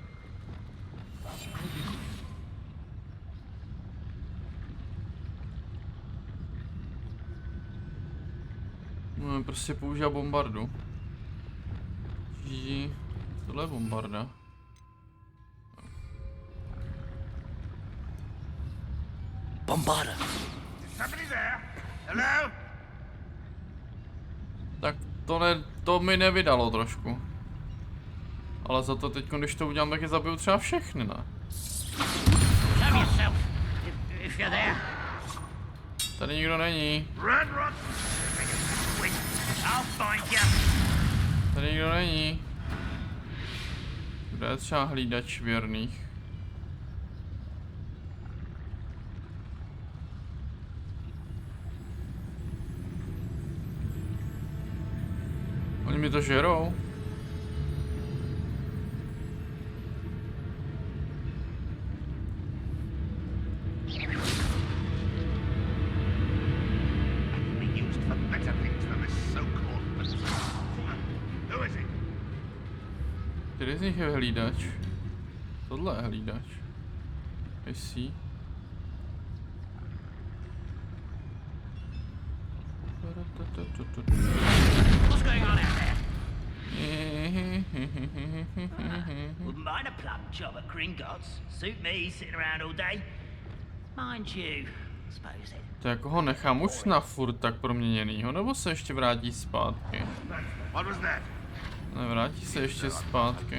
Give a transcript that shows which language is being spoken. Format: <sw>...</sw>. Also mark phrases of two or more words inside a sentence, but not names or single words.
<cs>No, prostě používá bombardu. Tohle je bombarda. Bombarda.</cs> <en>Somebody there? Hello?</en> <cs>Tak to mi nevydalo trošku. Ale za to teď, když to udělám, tak je zabiju třeba všechny, ne?</cs> <en>Show yourself, if you're there.</en> <cs>Tady nikdo není. Ranrock!</cs> <en>I'll find you.</en> <cs>Tady nikdo není. Kde je třeba hlídač věrných? Oni mi to žerou. Který z nich je hlídač? Tohle je hlídač.</cs> <en>I see. What's going on out there? Wouldn't mind a plum job at Gringotts. Suit me sitting around all day. Mind you, suppose it.</en> <cs>To jako ho nechám už na furt tak proměněnýho, nebo se ještě vrátí zpátky?</cs> <en>What was that?</en> <cs>Nevrátí se ještě zpátky.</cs>